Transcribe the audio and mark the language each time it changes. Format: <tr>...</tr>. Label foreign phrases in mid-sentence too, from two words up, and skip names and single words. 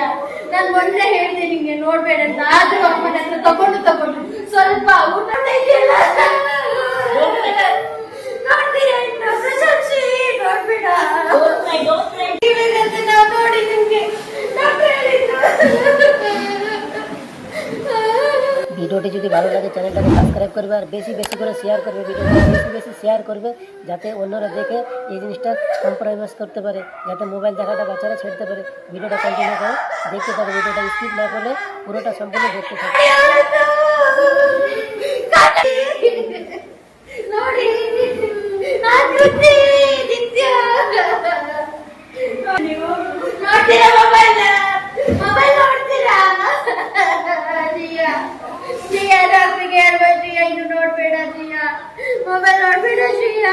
<kn>ನಾನು ಮೊನ್ನೆ ಹೇಳಿದೆ ನಿಂಗೆ ನೋಡ್ಬೇಡ ಅಂತ, ಆದ್ರೂ ಅಮ್ಮನ ಹತ್ರ ತಗೊಂಡು ಸ್ವಲ್ಪ ಊಟ ತೆಗಿಯಲ್ಲ. ನೋಡ್ತೀಯ ಇನ್ನು ಪ್ರಶಂಸಿ, ನೋಡ್ಬೇಡ. ಇವಾಗಂತ ನಾವು ನೋಡಿ ನಿಮ್ಗೆ ಡಾಕ್ಟರ್ ಹೇಳಿದ್ರು।</kn> <bn>ভিডিওটি যদি ভালো লাগে চ্যানেলটাকে সাবস্ক্রাইব করবে আর বেশি বেশি করে শেয়ার করবে। ভিডিওটা বেশি বেশি শেয়ার করবে যাতে অন্যরা দেখে এই জিনিসটা কম্প্রোমাইজ করতে পারে, যাতে মোবাইল দেখাটা বাচ্চারা ছেড়তে পারে। ভিডিওটা কন্টিনিউ করে দেখতে থাকো, ভিডিওটা স্কিপ না করলে পুরোটা সম্পূর্ণ দেখতে থাকো।</bn> <kn>ನೋಡಿ ನೀವು ನೋಡ್ತೀರಾ? ಮೊಬೈಲ್ ನೋಡ್ತೀರಾ? ಶ್ರೀಯಾ ಡಾಕ್ಟ್ರಿಗೆ ಹೇಳ್ಬೇಕು, ಶ್ರೀಯಾ ಇನ್ನು ನೋಡ್ಬೇಡ, ಶ್ರೀಯಾ ಮೊಬೈಲ್ ನೋಡ್ಬೇಡ, ಶ್ರೀಯಾ.</kn>